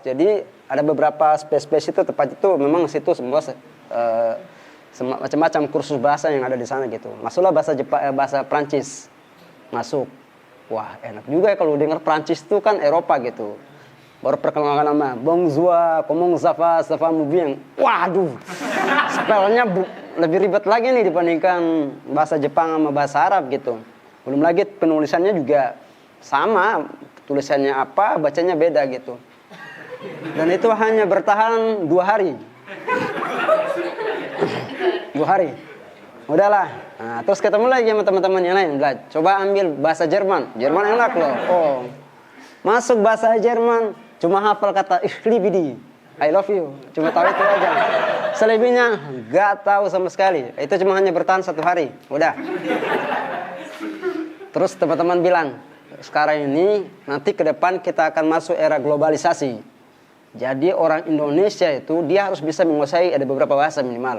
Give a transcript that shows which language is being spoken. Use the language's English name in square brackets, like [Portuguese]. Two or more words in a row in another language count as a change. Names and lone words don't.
[Indonesian] Jadi ada beberapa space itu, tempat itu memang situ semua macam-macam kursus bahasa yang ada di sana gitu. Masuklah bahasa Perancis. Masuk. Wah, enak juga ya kalau dengar Perancis itu kan Eropa gitu. Baru perkenalkan nama [French] bonjour, comment ça va bien. [Indonesian] Waduh, spellnya lebih ribet lagi nih dibandingkan bahasa Jepang sama bahasa Arab gitu. Belum lagi penulisannya juga sama, tulisannya apa, bacanya beda gitu. Dan itu hanya bertahan 2 hari. 2 hari. Udahlah. Nah, terus ketemu lagi sama teman-teman yang lain. Coba ambil bahasa Jerman. Jerman enak loh. Oh. Masuk bahasa Jerman, cuma hafal kata [German] ich liebe dich, [English] I love you. [Indonesian] Cuma tahu itu aja. Selebihnya nggak tahu sama sekali. Itu cuma hanya bertahan 1 hari. Udah. Terus teman-teman bilang, sekarang ini nanti ke depan kita akan masuk era globalisasi. Jadi orang Indonesia itu dia harus bisa menguasai ada beberapa bahasa minimal.